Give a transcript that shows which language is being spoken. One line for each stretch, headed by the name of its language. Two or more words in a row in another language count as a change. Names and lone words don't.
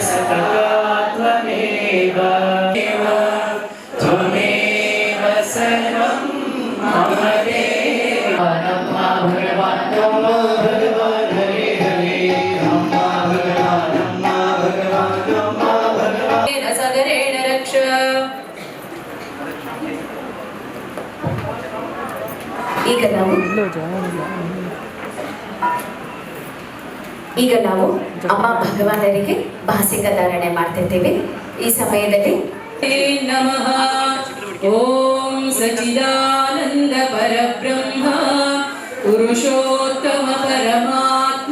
Sanskrit: सखा त्वमेव त्वमेव सर्वं मम देव नमः भगवान् नमो भगवान् हरे हरे नमः भगवान् नमः भगवान् सगरेण रक्ष
Kannada: ಈಗ ನಾವು ಅಮ್ಮ ಭಗವಾನರಿಗೆ ಭಾಸಿಕ ಧಾರಣೆ ಮಾಡ್ತಿದ್ದೇವೆ. ಈ ಸಮಯದಲ್ಲಿ
Sanskrit: ನಮಃ ಓಂ ಸಚಿದಾನಂದ ಪರಬ್ರಹ್ಮ ಪುರುಷೋತ್ತಮ ಪರಮಾತ್ಮ